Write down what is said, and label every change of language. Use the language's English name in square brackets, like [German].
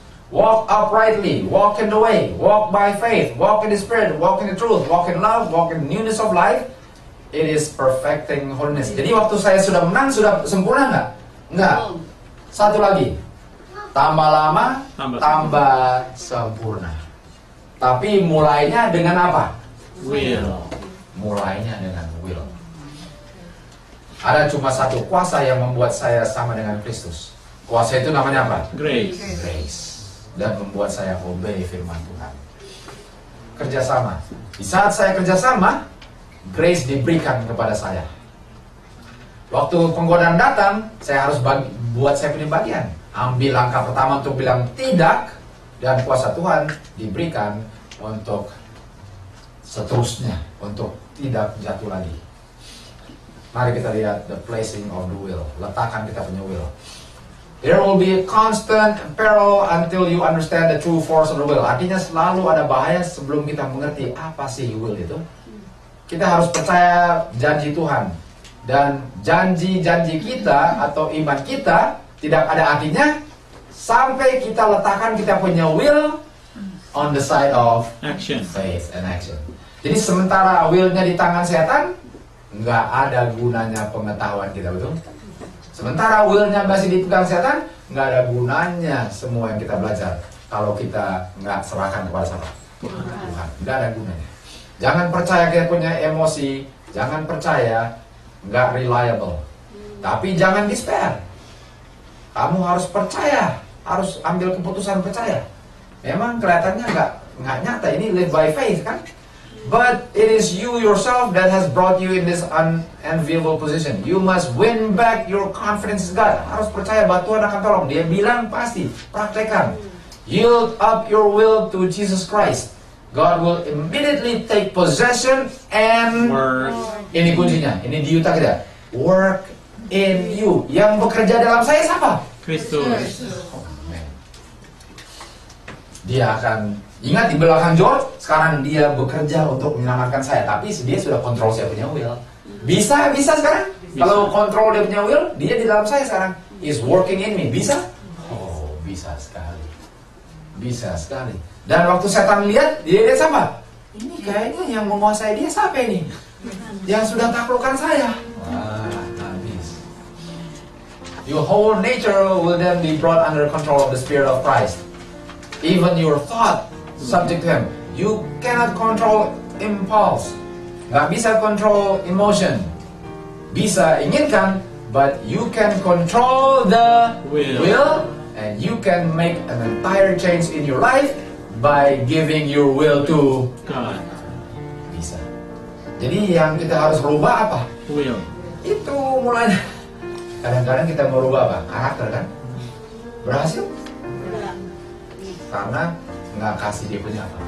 [English] Walk uprightly, walk in the way, walk by faith, walk in the spirit, walk in the truth, walk in love, walk in newness of life. It is perfecting holiness. [Indonesian] Jadi waktu saya sudah menang, sudah sempurna nggak? Nggak. Satu lagi. Tambah lama, tambah sempurna. Tapi mulainya dengan apa? [English] Will. [Indonesian] Mulainya dengan will. Ada cuma satu kuasa yang membuat saya sama dengan Kristus. Kuasa itu namanya apa? [English] Grace. Grace. [Indonesian] Dan membuat saya obey firman Tuhan. Kerjasama. Di saat saya kerjasama, grace diberikan kepada saya. Waktu penggodaan datang, saya harus buat saya punya bagian. Ambil langkah pertama untuk bilang tidak, dan kuasa Tuhan diberikan untuk seterusnya, untuk tidak jatuh lagi. Mari kita lihat the placing of the will. Letakkan kita punya will. [English] There will be a constant peril until you understand the true force of the will. [Indonesian] Artinya selalu ada bahaya sebelum kita mengerti apa sih will itu. Kita harus percaya janji Tuhan. Dan janji-janji kita atau iman kita tidak ada artinya sampai kita letakkan kita punya will on the side of [English] Action. [Indonesian] faith and action. Jadi sementara willnya di tangan setan, nggak ada gunanya pengetahuan kita, betul? Sementara willnya masih dipegang setan, nggak ada gunanya semua yang kita belajar kalau kita nggak serahkan kepada siapa? Tuhan. Nggak ada gunanya. Jangan percaya kita punya emosi, jangan percaya nggak reliable. Tapi jangan despair. Kamu harus percaya, harus ambil keputusan percaya. Memang kelihatannya nggak nyata, ini live by faith kan? [English] But it is you yourself that has brought you in this unenviable position. You must win back your confidence in God. [Indonesian] Harus percaya bahwa Tuhan akan tolong. Dia bilang pasti, praktekkan. [English] Yield up your will to Jesus Christ. God will immediately take possession and Work. [Indonesian] Ini kuncinya, ini di Yuta kita. Work in you. Yang bekerja dalam saya siapa? Kristus. Dia akan ingat di belakang George, sekarang dia bekerja untuk menyelamatkan saya. Tapi dia sudah kontrol saya punya will. Bisa sekarang? Bisa. Kalau kontrol dia punya will, dia di dalam saya sekarang. Is working in me. Bisa? Oh, bisa sekali. Bisa sekali. Dan waktu setan lihat, dia lihat siapa? ini kayaknya yang menguasai dia siapa ini? Yang sudah taklukkan saya. Wah, habis. [English] Your whole nature will then be brought under control of the Spirit of Christ. Even your thought subject to Him. You cannot control impulse. Gak bisa control emotion. Bisa inginkan, but you can control the will, and you can make an entire change in your life by giving your will to God. [Indonesian] Bisa. Jadi yang kita harus rubah apa? [English] Will. [Indonesian] Itu mulanya. Kadang-kadang kita mau rubah apa? Karakter kan? Berhasil? Karena nggak kasih dia punya apa?